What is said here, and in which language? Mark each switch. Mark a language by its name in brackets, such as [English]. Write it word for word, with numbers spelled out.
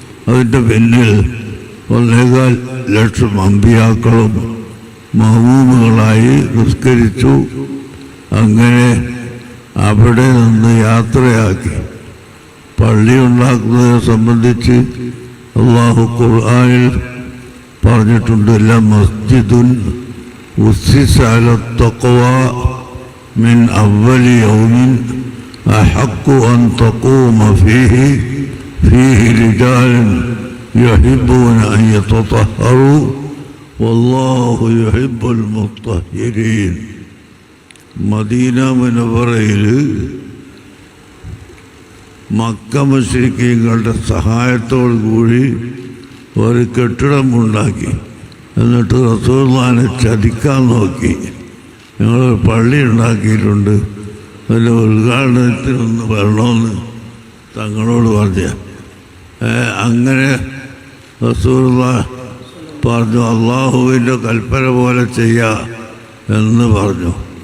[Malayalam] അതിൻ്റെ പിന്നിൽ ഒന്നേകാൽ ലക്ഷം അമ്പിയാക്കളും മഹ്മൂമുകളായി നിസ്കരിച്ചു. അങ്ങനെ അവിടെ നിന്ന് യാത്രയാക്കി. പള്ളി ഉണ്ടാക്കുന്നതിനെ സംബന്ധിച്ച് അള്ളാഹു ഖുർആനിൽ പറഞ്ഞിട്ടുണ്ട്, ല മസ്ജിദുൻ [Arabic] أسس على التقوى من أول يوم أحق أن تقوم فيه فيه رجال يحبون أن يتطهروا والله يحب المطهرين. [Malayalam] മദീന മുനവറയിൽ മക്ക മുശ്രിക്കീങ്ങളുടെ സഹായത്തോടു കൂടി ഒരു കെട്ടിടമുണ്ടാക്കി. എന്നിട്ട് റസൂലുള്ളാഹിനെ ചതിക്കാൻ നോക്കി, ഞങ്ങളൊരു പള്ളി ഉണ്ടാക്കിയിട്ടുണ്ട്, അതിൻ്റെ ഉദ്ഘാടനത്തിനൊന്ന് വരണമെന്ന് തങ്ങളോട് പറഞ്ഞ അങ്ങനെ റസൂലുള്ളാഹി പറഞ്ഞു അള്ളാഹുവിൻ്റെ കൽപ്പന പോലെ ചെയ്യുക എന്ന് പറഞ്ഞു.